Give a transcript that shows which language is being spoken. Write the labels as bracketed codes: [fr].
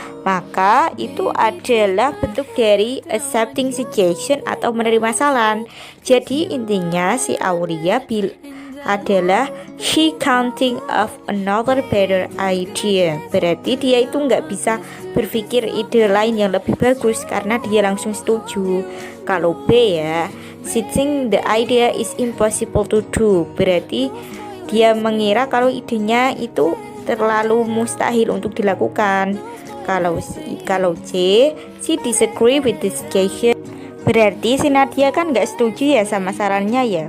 [id] Maka itu adalah bentuk dari accepting suggestion atau menerima saran. Jadi intinya si Aulia adalah [en] she counting of another better idea. [id] Berarti dia itu nggak bisa berpikir ide lain yang lebih bagus karena dia langsung setuju. Kalau B ya, [en] she think the idea is impossible to do. [id] Berarti dia mengira kalau idenya itu terlalu mustahil untuk dilakukan. Kalau C, [en] she disagree with the suggestion. [id] Berarti si Nadia kan nggak setuju ya sama sarannya ya.